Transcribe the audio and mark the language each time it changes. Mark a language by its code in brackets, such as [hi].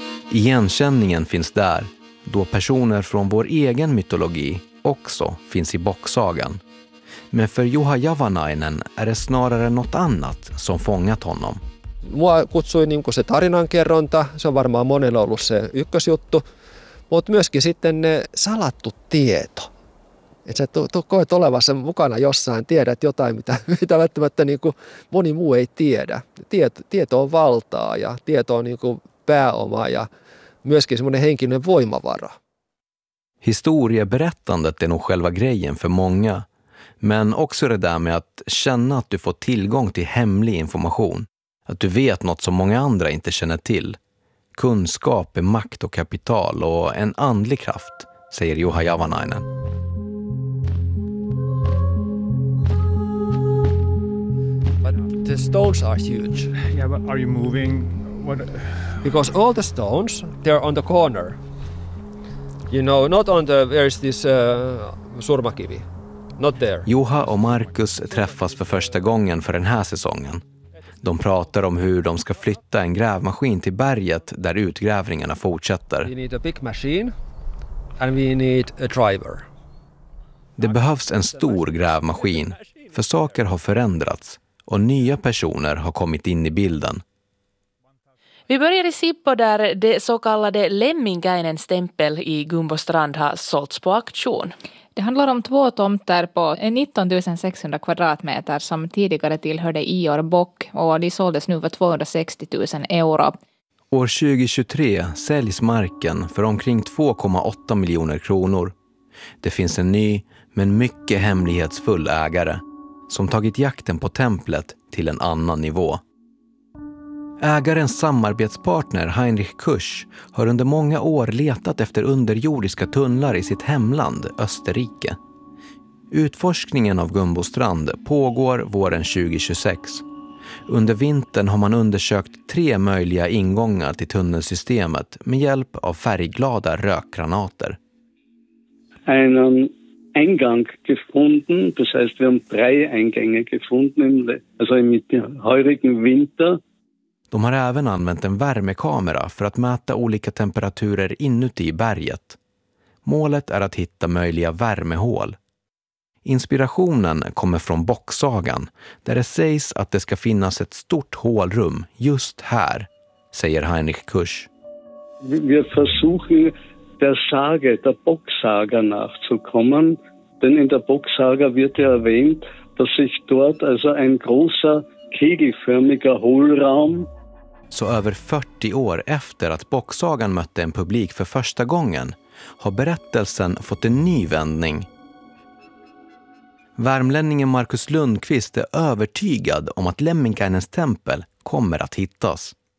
[sv] Igenkänningen finns där, då personer från vår egen mytologi också finns i boxsagan. Men för Juha Javanainen är det snarare något annat som fångat honom. [fi] Mua kutsui niin kuin se tarinankerronta, se on varmaan monella ollut se ykkösjuttu, mutta myöskin sitten ne salattu tieto. Et sä koet olevassa mukana jossain, tiedät jotain, mitä välttämättä niin kuin moni muu ei tiedä. Tieto on valtaa ja tieto on niin kuin pääoma ja myöskin semmoinen henkinen voimavara. [sv] Historieberättandet är nog själva grejen för många. Men också det där med att känna att du får tillgång till hemlig information. Att du vet något som många andra inte känner till. Kunskap är makt och kapital och en andlig kraft, säger Juha Javanainen. [en] But the stones are huge. Yeah, but are you moving? Because all the stones, they're on the corner. You know, not on the, where is this surmakivi. Not there. [sv] Juha och Marcus träffas för första gången för den här säsongen. De pratar om hur de ska flytta en grävmaskin till berget där utgrävningarna fortsätter. [en] We need a big machine and we need a driver. [sv] Det behövs en stor grävmaskin, för saker har förändrats och nya personer har kommit in i bilden. Vi börjar i Sippo där det så kallade Lemminkäinen-stämpel i Gumbostrand har sålts på auktion. Det handlar om två tomter på 19 600 kvadratmeter som tidigare tillhörde Ior Bock och de såldes nu för 260 000 euro. År 2023 säljs marken för omkring 2,8 miljoner kronor. Det finns en ny men mycket hemlighetsfull ägare som tagit jakten på templet till en annan nivå. Ägarens samarbetspartner Heinrich Kusch har under många år letat efter underjordiska tunnlar i sitt hemland Österrike. Utforskningen av Gumbostrand pågår våren 2026. Under vintern har man undersökt tre möjliga ingångar till tunnelsystemet med hjälp av färgglada rökgranater. En ingång [de] gefunden, das heißt wir haben tre Eingänge gefunden, also im heurigen Winter. [sv] De har även använt en värmekamera för att mäta olika temperaturer inuti berget. Målet är att hitta möjliga värmehål. Inspirationen kommer från Bocksagan, där det sägs att det ska finnas ett stort hålrum just här, säger Heinrich Kusch. Vi försöker [de] der Sage, der Bocksaga nachzukommen, denn in der Bocksaga wird ja erwähnt, dass sich dort also ein großer kegelförmiger Hohlraum. [sv] Så över 40 år efter att Bocksagan mötte en publik för första gången har berättelsen fått en ny vändning. Värmlänningen Markus Lundqvist är övertygad om att Lemminkainens tempel kommer att hittas.